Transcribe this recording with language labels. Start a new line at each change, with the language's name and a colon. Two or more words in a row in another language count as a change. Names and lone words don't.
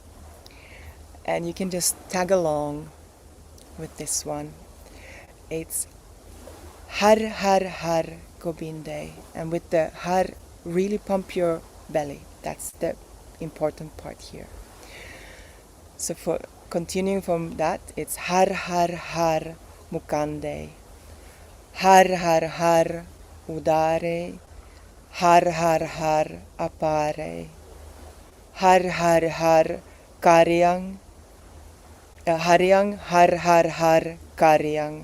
English: And you can just tag along with this one. It's
Punjabi: ਹਰਿ ਹਰਿ ਹਰਿ ਗੋਬਿੰਦੇ.
English: And with the Har, really pump your belly. That's the important part here. So for continuing from that, it's
Punjabi: ਹਰਿ ਹਰਿ ਹਰਿ ਮੁਕੰਦੇ. ਹਰਿ ਹਰਿ ਹਰਿ ਉਦਾਰੇ. ਹਰਿ ਹਰਿ ਹਰਿ ਅਪਾਰੇ. ਹਰਿ ਹਰਿ ਹਰਿ ਕਰੀਅੰ. ਹਰੀਅੰ ਹਰਿ ਹਰਿ ਹਰਿ ਕਰੀਅੰ.